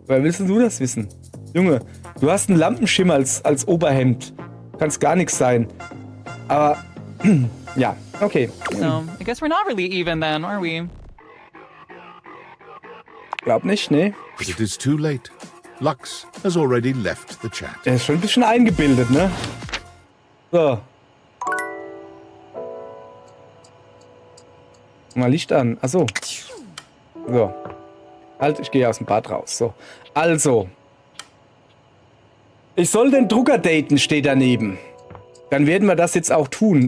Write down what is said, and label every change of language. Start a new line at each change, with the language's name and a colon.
German: Woher willst du das wissen? Junge, du hast einen Lampenschimmer als Oberhemd. Kannst gar nichts sein. Aber, ja, okay.
English: So, I guess we're not really even then, are we?
German: Glaub nicht, ne?
English: But it is too late. Lux has already left the chat.
German: Der ist schon ein bisschen eingebildet, ne? So. Mal Licht an. Achso. So. Halt, ich gehe aus dem Bad raus. So. Also. Ich soll den Drucker daten, steht daneben. Dann werden wir das jetzt auch tun.